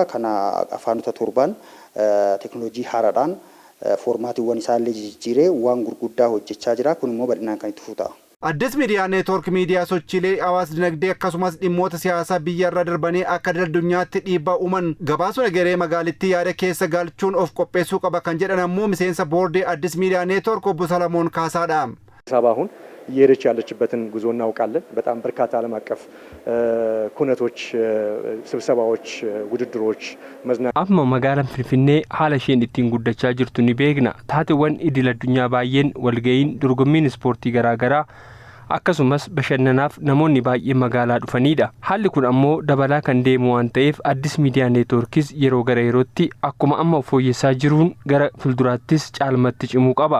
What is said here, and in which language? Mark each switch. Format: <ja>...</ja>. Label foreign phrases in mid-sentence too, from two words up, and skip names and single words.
<om>Kana afaanota torbaan teeknooloojii haaraadhaan formaatiiwwan isaallee jijjiiree waan gurguddaa hojjechaa jira. Kun immoo bal'inaan kan itti fuuta. Addis Miidiyaa Neetwoork miidiyaa sochiilee hawaas dinagdee akkasumas dhimmoota siyaasaa biyyarra darbanii akka addunyaatti dhiibbaa uuman gabaasuun egeree magaalittii yaada keessa galchuun of qopheessuu qaba kan jedhan ammoo miseensa boordii Addis Miidiyaa Neetwoork obbo Salamoon Kaasaadha.</om> <am>አሁን እየሄደች ያለችበትን ጉዞ እናውቃለን። በጣም በርካታ ዓለም አቀፍ ኩነቶች፣ ስብሰባዎች፣ ውድድሮች</am> <om>amma magaalaan Finfinnee haala isheen ittiin guddachaa jirtu ni beekna. Taateewwan idil addunyaa baay'een walga'iin dorgommiin ispoortii garaagaraa akkasumas bashannanaaf namoonni baay'een magaalaa dhufanidha. Haalli kun ammoo dabalaa kan deemu waan ta'eef Addis Miidiyaa Neetwoorkis yeroo gara yerootti akkuma amma fooyyessaa jiruun gara fuulduraattis caalmatti cimuu qaba.</om>